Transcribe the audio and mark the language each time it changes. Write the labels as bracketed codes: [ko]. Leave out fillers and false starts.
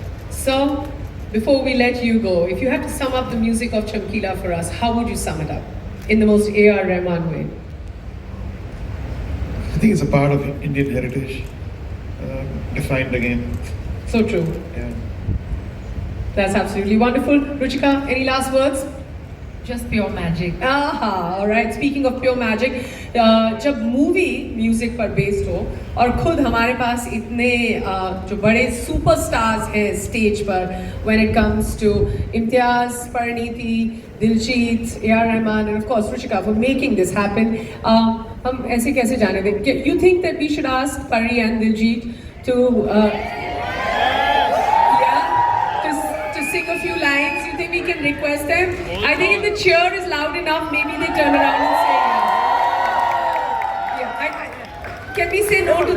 [en] So, before we let you go, if you had to sum up the music of Chamkila for us, how would you sum it up in the most A.R. Rahman way? I think it's a part of Indian heritage, defined again. So true. Yeah. That's absolutely wonderful. Ruchika, any last words? Just pure magic. Aha, all right. Speaking of pure magic, [hi] जब movie music पर based हो और खुद हमारे पास इतने जो बड़े superstars हैं स्टेज पर, [en] when it comes to [hi] Imtiaz, Parineeti, Diljit, A.R. [en] Rahman, and of course Ruchika for making this happen. [hi] हम ऐसे कैसे जाने दें? [en] You think that we should ask Pari and Diljit to sing a few lines? You think we can request them? I think if the cheer is loud enough, maybe they turn around and say yes. Yeah, can we say no to this?